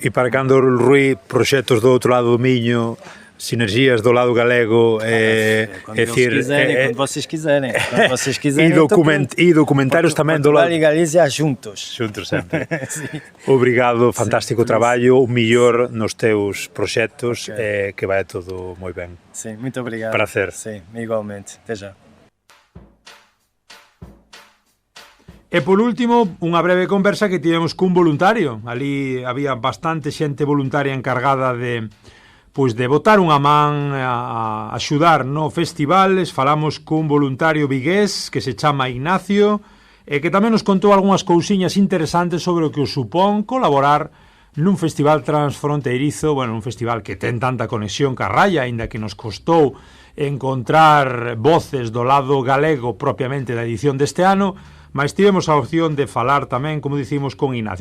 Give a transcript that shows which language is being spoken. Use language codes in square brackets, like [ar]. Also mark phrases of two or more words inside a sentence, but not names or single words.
[gl] E para cando, Rui, proxectos do outro lado do Minho, sinergias do lado galego, [pt] quando vocês quiserem. E documentários também do lado... [gl] Portugal e Galicia juntos. Juntos sempre. Obrigado, fantástico trabalho, o mellor nos teus proxectos, que vai tudo moi ben. [pt] Sim, muito obrigado. Prazer. Sim, igualmente. Até já. [gl] E por último, unha breve conversa que tivemos cun voluntario. Ali había bastante xente voluntaria encargada de botar unha man a axudar no festivales. Falamos cun voluntario vigués que se chama Ignacio e que tamén nos contou algunhas cousiñas interesantes sobre o que os supón colaborar nun festival transfronteirizo, un festival que ten tanta conexión ca raya, aínda que nos costou encontrar voces do lado galego propiamente da edición deste ano, mas tivemos a opción de falar tamén, como dicimos, con Ignacio.